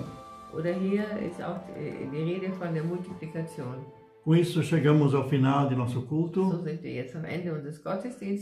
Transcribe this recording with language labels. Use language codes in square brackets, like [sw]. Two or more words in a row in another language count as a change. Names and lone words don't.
[de] Oder hier ist auch die Rede von der Multiplikation. [pt] Com isso chegamos ao final de nosso culto. [de] So sind wir jetzt am Ende unseres Gottesdienstes.